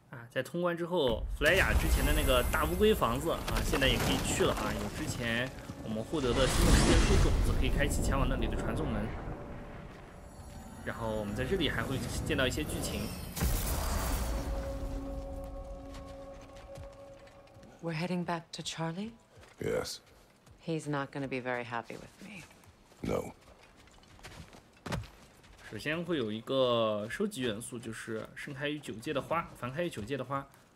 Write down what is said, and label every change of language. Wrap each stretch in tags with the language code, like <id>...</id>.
<zh>在通关之后，弗莱雅之前的那个大乌龟房子啊，现在也可以去了啊。有之前我们获得的新的时间树种子，可以开启前往那里的传送门。然后我们在这里还会见到一些剧情。</zh> <en>We're heading back to Charlie? Yes. He's not going to be very happy with me. No.</en> <zh>首先会有一个收集元素，就是盛开于9界的花，繁开于9界的花。</zh>